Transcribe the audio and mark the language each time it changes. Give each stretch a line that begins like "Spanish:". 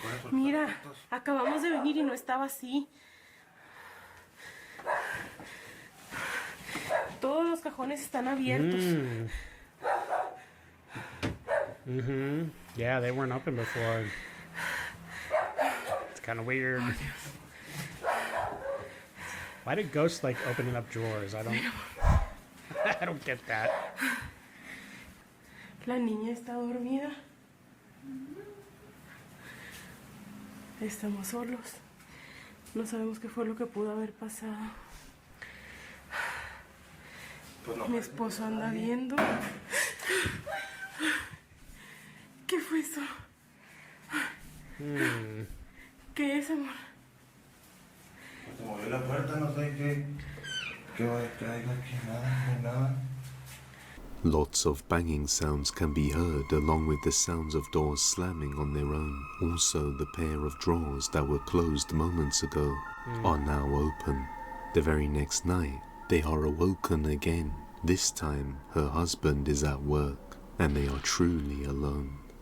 Spanish: Mira, acabamos de venir y no estaba así. Todos los cajones están abiertos.
English: Yeah, they weren't open before. It's kind of weird. Why did ghosts like opening up drawers? I don't get that.
Spanish: La niña está dormida. Estamos solos. No sabemos qué fue lo que pudo haber pasado. Mi esposo anda viendo. ¿Qué fue eso? ¿Qué es, amor? Se movió la puerta, no sé qué va a caer aquí, nada.
English: Lots of banging sounds can be heard along with the sounds of doors slamming on their own. Also, the pair of drawers that were closed moments ago are now open. The very next night, they are awoken again. This time, her husband is at work and they are truly alone.